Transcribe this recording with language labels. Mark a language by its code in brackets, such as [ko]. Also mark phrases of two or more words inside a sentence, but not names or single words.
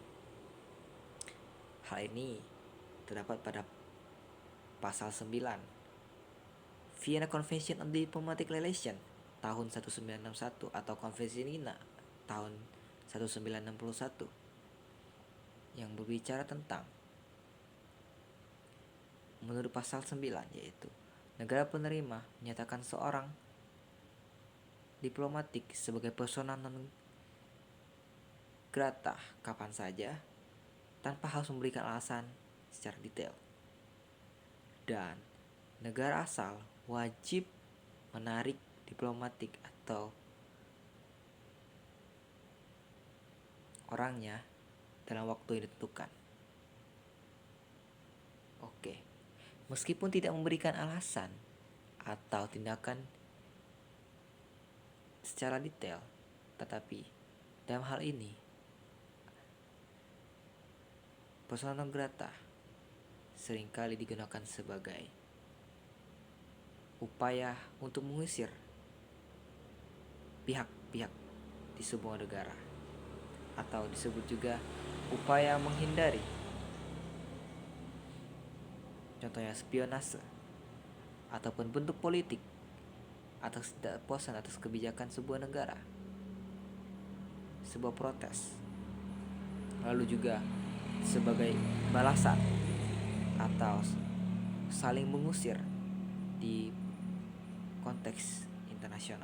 [id] Hal ini terdapat pada pasal 9 [en] Vienna Convention on Diplomatic Relations [id] tahun 1961 atau Konvensi Wina tahun 1961 yang berbicara tentang, menurut pasal 9, yaitu negara penerima menyatakan seorang diplomatik sebagai [la] persona non grata [id] kapan saja tanpa harus memberikan alasan secara detail. Dan negara asal wajib menarik diplomatik atau orangnya dalam waktu yang ditentukan. Oke, meskipun tidak memberikan alasan atau tindakan secara detail, tetapi dalam hal ini [la] persona non grata [id] seringkali digunakan sebagai upaya untuk mengusir pihak-pihak di sebuah negara, atau disebut juga upaya menghindari, contohnya spionase ataupun bentuk politik atas ketidakpuasan atas kebijakan sebuah negara, sebuah protes, lalu juga sebagai balasan atau saling mengusir di konteks internasional.